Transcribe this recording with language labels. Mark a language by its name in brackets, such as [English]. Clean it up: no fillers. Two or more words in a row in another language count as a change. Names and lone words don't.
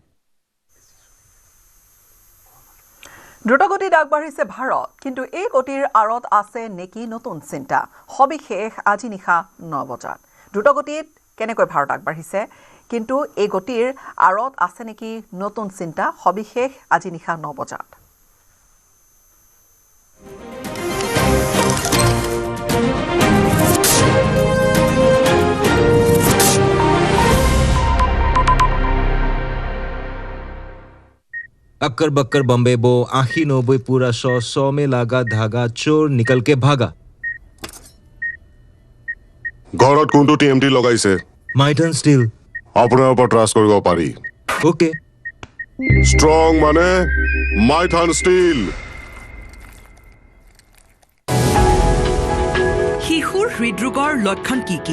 [Assamese] দ্ৰুতগতিত আগবাঢ়িছে ভাৰত, কিন্তু এই গতিৰ আঁৰত আছে নেকি নতুন চিন্তা? সবিশেষ আজি নিশা 9 বজাত। দ্ৰুতগতিত কেনেকৈ ভাৰত আগবাঢ়িছে, কিন্তু এই গতিৰ আঁৰত আছে নেকি নতুন চিন্তা? সবিশেষ আজি নিশা 9 বজাত। [Hindi] अक्कर बक्कर बम्बे बो 80-90 पूरा 100 में लागा धागा चोर निकल के भागा। [Assamese] ঘৰত কোনটো TMT লগাইছে? মাই টাৰ্ণ ষ্টিল। আপোনাৰ ওপৰত ট্ৰাষ্ট কৰিব পাৰি। ওকে। ষ্ট্ৰং মানে মাই টাৰ্ণ ষ্টিল। শিশুৰ হৃদৰোগৰ লক্ষণ কি কি?